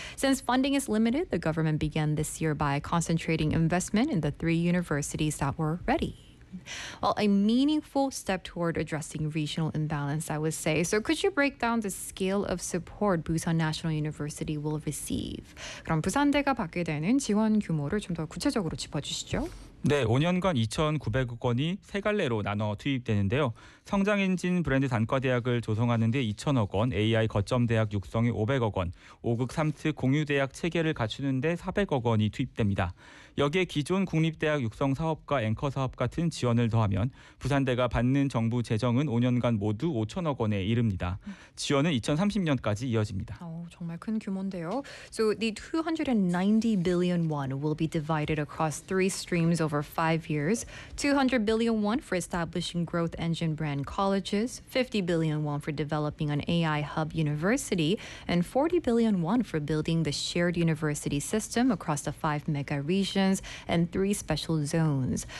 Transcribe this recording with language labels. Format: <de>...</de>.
<en>Since funding is limited, the government began this year by concentrating investment in the 3 universities that were ready. Well, a meaningful step toward addressing regional imbalance, I would say. So could you break down the scale of support Busan National University will receive?</en> <ko>그럼 부산대가 받게 되는 지원 규모를 좀 더 구체적으로 짚어주시죠. 네, 5년간 2,900억 원이 세 갈래로 나눠 투입되는데요. 성장엔진 브랜드 단과대학을 조성하는 데 2,000억 원, AI 거점대학 육성에 500억 원, 5극 3특 공유대학 체계를 갖추는 데 400억 원이 투입됩니다. 여기에 기존 국립대학 육성 사업과 앵커 사업 같은 지원을 더하면 부산대가 받는 정부 재정은 5년간 모두 5,000억 원에 이릅니다. 지원은 2030년까지 이어집니다. 정말 큰 규모인데요.</ko> <en>So the 290 billion won will be divided across three streams over 5 years, 200 billion won for establishing growth engine brand colleges, 50 billion won for developing an AI hub university, and 40 billion won for building the shared university system across the 5 mega regions and 3 special zones.</en>